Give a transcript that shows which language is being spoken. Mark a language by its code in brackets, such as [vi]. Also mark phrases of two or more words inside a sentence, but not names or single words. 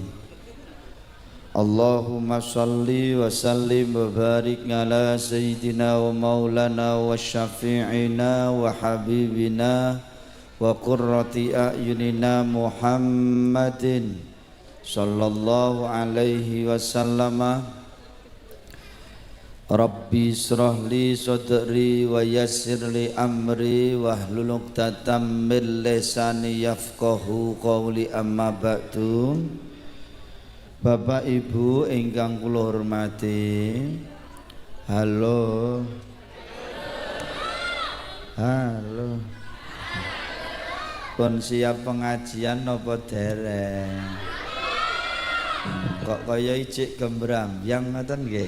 [ar] اللهم صل وسلم وبارك على سيدنا ومولانا وشفيعنا وحبيبنا وقرة أعيننا محمد صلى الله عليه وسلم. رب اشرح لي صدري ويسر لي أمري واحلل عقدة من لساني يفقهوا قولي. أما بعد. [jv] Bapak Ibu ingkang kula hormati, halo pun siap pengajian napa dereng? Kok kaya ijik gembrambang ngoten nggih?